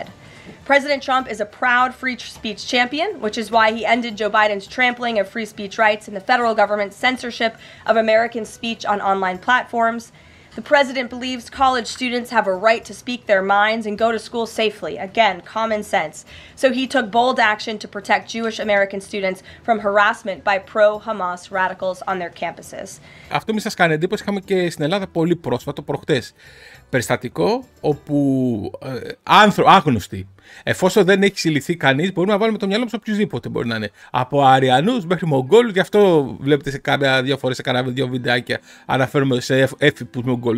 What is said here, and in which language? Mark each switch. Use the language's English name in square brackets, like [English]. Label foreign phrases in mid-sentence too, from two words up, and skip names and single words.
[English] President Trump is a proud free speech champion, which is why he ended Joe Biden's trampling of free speech rights and the federal government's censorship of American speech on online platforms. The president believes college students have a right to speak their minds and go to school safely. Again, common sense. So he took bold action to protect Jewish American students from harassment by pro-Hamas radicals on their campuses. [Greek] Αυτό μη σας κάνει εντύπωση, είχαμε και στην Ελλάδα πολύ πρόσφατο, προχτές, περιστατικό όπου άγνωστοι, εφόσον δεν έχει συλληφθεί κανείς, μπορούμε να βάλουμε το μυαλό μας οποιουσδήποτε μπορεί να είναι. Από Αριανούς μέχρι Μογγόλους, γι' αυτό βλέπετε σε κάνα 2 φορές σε κάνα 2 βιντεάκια αναφέρουμε σε έφυπους Μογγόλους.